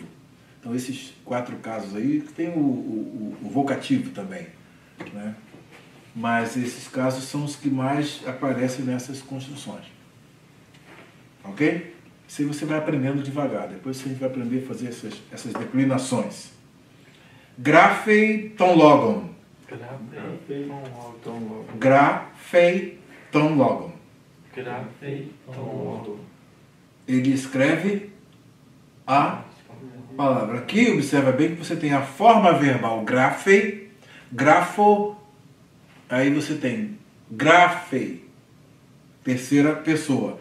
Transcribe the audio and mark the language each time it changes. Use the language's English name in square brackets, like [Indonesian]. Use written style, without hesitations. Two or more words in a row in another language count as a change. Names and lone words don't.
[Portuguese] Então, esses 4 casos aí, tem o vocativo também, né? Mas esses casos são os que mais aparecem nessas construções. Ok? Isso aí você vai aprendendo devagar. Depois a gente vai aprender a fazer essas declinações. [Greek] γράφει τὸν λόγον. γράφει τὸν λόγον. [Portuguese] Ele escreve a palavra. Aqui, observa bem que você tem a forma verbal grafei, grafo, aí você tem grafei, terceira pessoa.